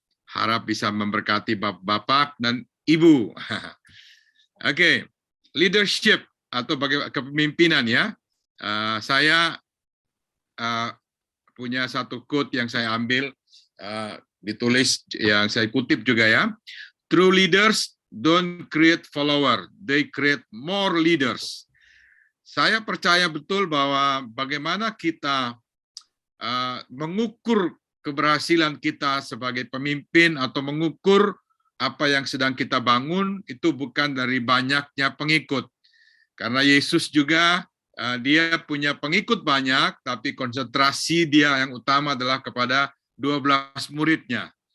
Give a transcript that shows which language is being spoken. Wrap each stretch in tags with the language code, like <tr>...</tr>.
<id>Harap bisa memberkati bapak dan ibu. Oke, leadership atau kepemimpinan ya. Saya punya satu quote yang saya ambil, ditulis yang saya kutip juga ya.</id> <en>True leaders don't create follower, they create more leaders.</en> <id>Saya percaya betul bahwa bagaimana kita mengukur keberhasilan kita sebagai pemimpin atau mengukur apa yang sedang kita bangun itu bukan dari banyaknya pengikut. Karena Yesus juga dia punya pengikut banyak, tapi konsentrasi dia yang utama adalah kepada 12 muridnya.</id>